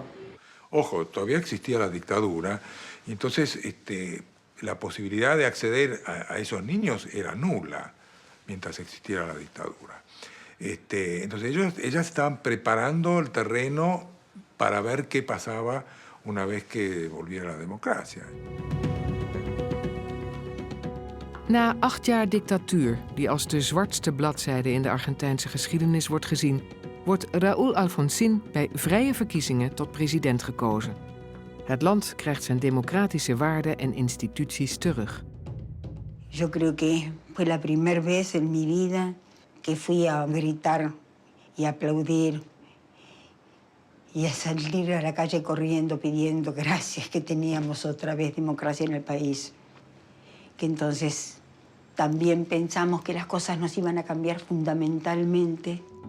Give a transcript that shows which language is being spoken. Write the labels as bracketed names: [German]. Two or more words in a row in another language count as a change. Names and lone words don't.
[Spanish] Ojo, todavía existía la dictadura, y entonces la posibilidad de acceder a esos niños era nula mientras existiera la dictadura. Entonces ellas estaban preparando el terreno para ver qué pasaba una vez que volviera la democracia. [Dutch] Na 8 jaar dictatuur, die als de zwartste bladzijde in de Argentijnse geschiedenis wordt gezien, wordt Raúl Alfonsín bij vrije verkiezingen tot president gekozen. Het land krijgt zijn democratische waarden en instituties terug. [Spanish] Yo creo que fue la primera vez en mi vida que fui a gritar y a aplaudir y a salir a la calle corriendo pidiendo gracias que teníamos otra vez democracia en el país. Que entonces también pensamos que las cosas nos iban a cambiar fundamentalmente.